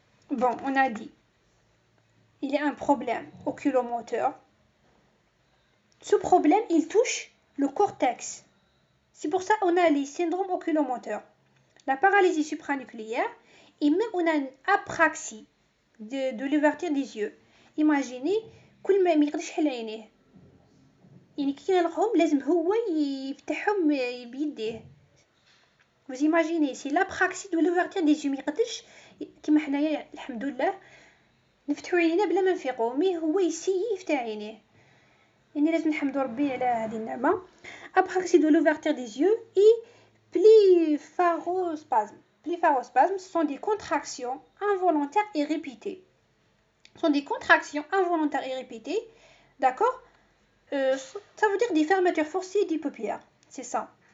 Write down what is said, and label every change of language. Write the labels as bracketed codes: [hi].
[fr] Bon, on a dit, il y a un problème oculomoteur. Ce problème, il touche le cortex. C'est pour ça qu'on a les syndromes oculomoteurs, la paralysie supranucléaire et même on a une apraxie de l'ouverture des yeux. Imaginez, [ar] كل ما يقدرش يحل عينيه. يعني كي يغلقهم لازم هو يفتحهم بيديه. [fr] Vous imaginez, c'est l'apraxie de l'ouverture des yeux. [ar] ما يقدرش كيما حنايا الحمد لله نفتحوا عينينا بلا ما نفيقوا، مي هو يسيي يفتح عينيه. يعني لازم نحمدوا ربي على هذه النعمة. [fr] Apraxie de l'ouverture des yeux et blépharospasme. Blépharospasme, ce sont des contractions involontaires et répétées. Ce sont des contractions involontaires et répétées, d'accord? Ça veut dire des fermetures forcées des paupières, c'est ça.